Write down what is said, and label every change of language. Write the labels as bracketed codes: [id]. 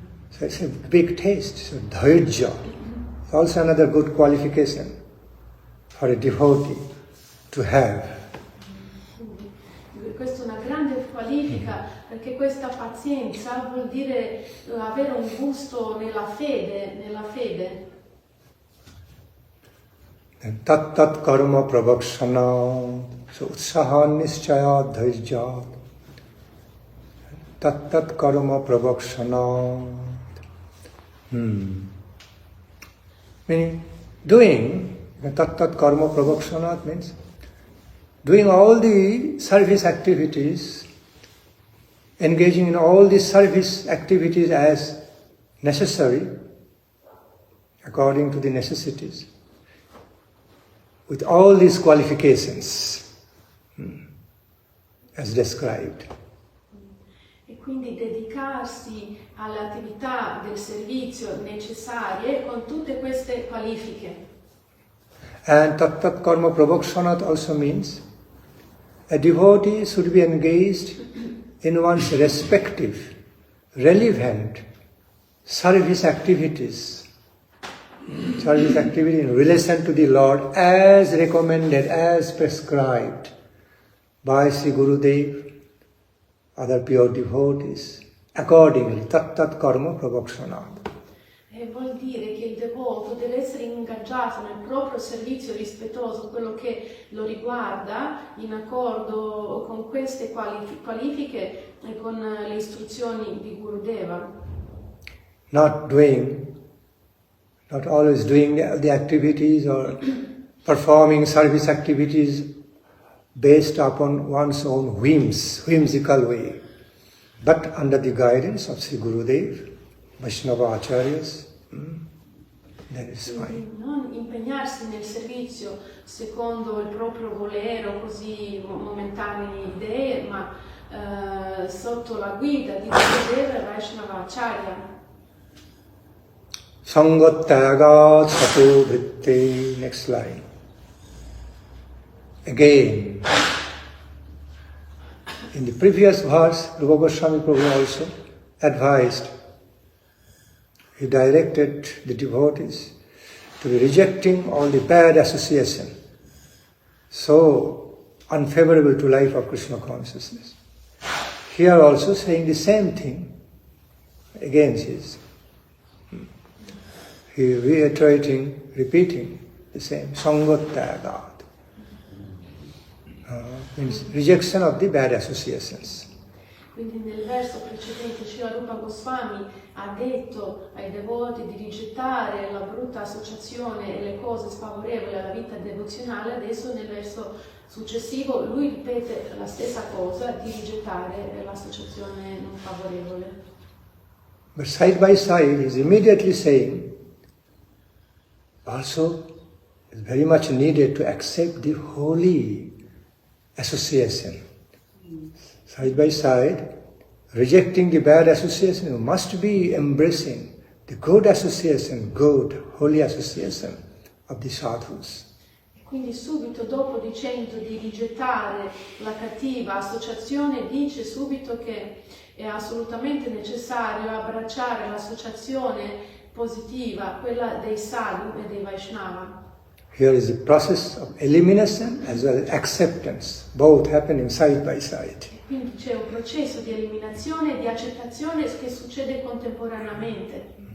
[en] So it's a big taste, so dhairya. It's also another good qualification for a devotee to have. [it] Questa è una grande qualifica perché questa pazienza vuol dire avere un gusto nella fede. [sa] Tat karma pravakshana, so utsahan nischaya dhairya. Tat karma pravakshana. [en] Meaning, doing, [sa] tat karma pravakshana [en] means doing all the service activities, engaging in all the service activities as necessary, according to the necessities, with all these qualifications, as described. [it] E quindi dedicarsi alle attività del servizio necessarie con tutte queste qualifiche. [en] And [sa] tat karma pravokshanat [en] also means a devotee should be engaged in one's respective, relevant service activities in relation to the Lord as recommended, as prescribed by Sri Gurudev, other pure devotees, accordingly, tat karma pravokshanat. [it] E vuol dire che il devoto deve essere ingaggiato nel proprio servizio rispettoso, quello che lo riguarda, in accordo con queste qualifiche e con le istruzioni di Gurudeva. [en] Not always doing the activities or performing service activities based upon one's own whimsical way, but under the guidance of Sri Gurudev, Vaishnava Acharyas. then it's fine. [it] Non impegnarsi nel servizio secondo il proprio volere o così momentanee idee, ma sotto la guida di Gurudeva Vaishnava Acharya. [sa] Sangattaga sato vritte, [en] next line. Again, in the previous verse, Rupa Goswami Prabhu also advised, he directed the devotees to be rejecting all the bad association, so unfavorable to life of Krishna consciousness. Here also saying the same thing, again he reiterating, repeating the same, Sangattagat, means rejection of the bad associations. [it] Quindi nel verso precedente Srila Rupa Goswami ha detto ai devoti di rigettare la brutta associazione e le cose sfavorevoli alla vita devozionale, adesso nel verso successivo lui ripete la stessa cosa, di rigettare l'associazione non favorevole. [en] But side by side he is immediately saying, also it's very much needed to accept the holy association. Side by side, rejecting the bad association, you must be embracing the good association, good, holy association of the sadhus. [it] Quindi subito dopo dicendo di rigettare la cattiva associazione, dice subito che è assolutamente necessario abbracciare l'associazione positiva, quella dei sadhu e dei Vaishnava. [en] Here is the process of elimination as well as acceptance, both happening side by side. [it] Quindi c'è un processo di eliminazione e di accettazione che succede contemporaneamente.